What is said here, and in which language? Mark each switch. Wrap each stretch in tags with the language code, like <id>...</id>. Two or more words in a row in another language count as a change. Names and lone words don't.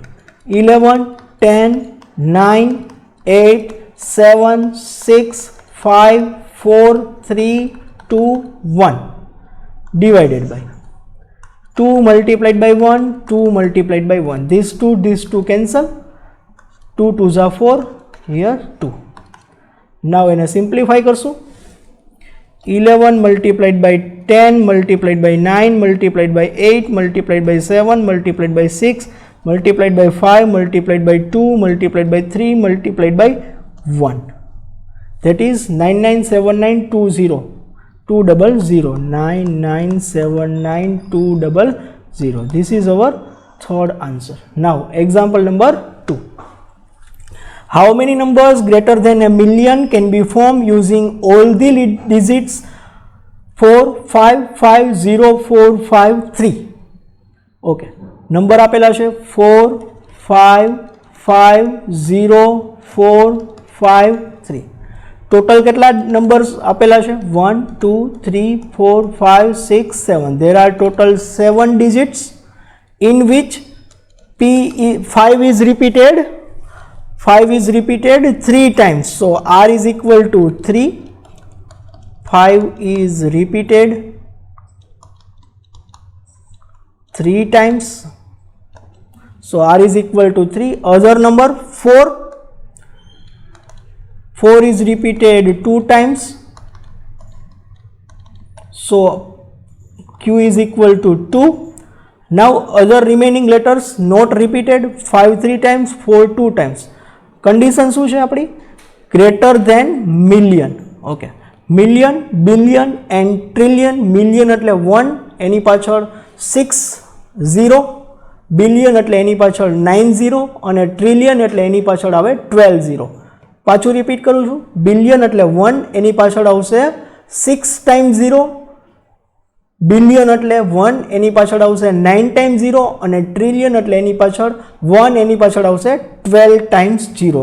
<en>11, 10, 9, 8, 7, 6, 5, 4, 3, 2, 1 divided by 2 multiplied by 1, 2 multiplied by 1. These two cancel. 2 2s are 4, here 2.</en> <gu>Now એને સિમ્પ્લિફાઈ કરશું.</gu> <en>11 multiplied by 10 multiplied by 9 multiplied by 8 multiplied by 7 multiplied by 6 multiplied by 5 multiplied by 2 multiplied by 3 multiplied by 1. That is 997920. 200. 997920. This is our third answer. Now example number 2. How many numbers greater than a million can be formed using all the digits 4, 5, 5, 0, 4, 5, 3? Okay. Number</en> <gu>આપેલા છે</gu> <en>4, 5, 5, 0, 4 5 3</en> <gu>ટોટલ કેટલા નંબર્સ આપેલા છે</gu> <en>1 2 3 4 5 6 7 there are total 7 digits in which 5 is repeated 3 times, so r is equal to 3. 5 is repeated 3 times, so r is equal to 3. Other number 4 is repeated 2 times, so q is equal to 2. Now other remaining letters not repeated 5 3 times, 4 2 times. Condition</en> <gu>શું છે આપણી</gu> <en>greater than million. Okay, million, billion and trillion.</en> <gu>million એટલે 1 એની પાછળ 6 0, billion એટલે એની પાછળ 9 0 અને trillion એટલે એની પાછળ આવે 12 0. પાછું રિપીટ કરું છું, billion એટલે 1 એની પાછળ આવશે 6 times 0, બિલિયન એટલે 1 એની પાછળ આવશે 9 times 0 અને ટ્રિલિયન એટલે એની પાછળ 1 એની પાછળ આવશે 12 times 0.</gu>